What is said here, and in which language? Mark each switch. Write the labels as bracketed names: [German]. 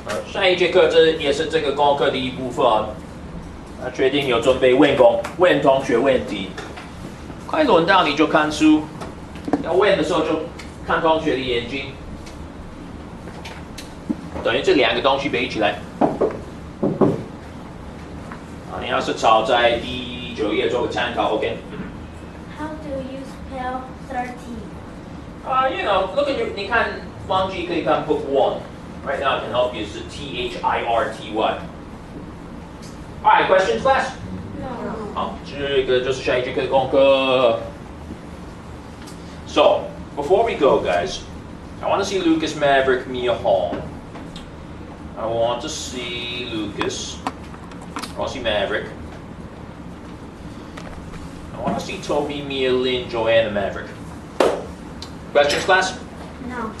[Chinese] 下一节课这也是这个功课的一部分。决定有准备问同学问题，快轮到你就看书，要问的时候就看同学的眼睛，等于这2个东西背起来。你要是抄在第9页做个参考 ，OK？ [English] How do you spell 13? You know, look at your. [Chinese] 你看忘记可以看 Book 1. [English] Right now, I can help you. 是 THIRTY. All right, questions, class? No. [Chinese] 好，这个就是下一节课的功课。 [English] So, before we go, guys, I want to see Lucas, Maverick, Mia, Hall. I want to see Lucas. I want to see Maverick. I want to see Toby, Mia, Lynn, Joanna, Maverick. Questions, class? No.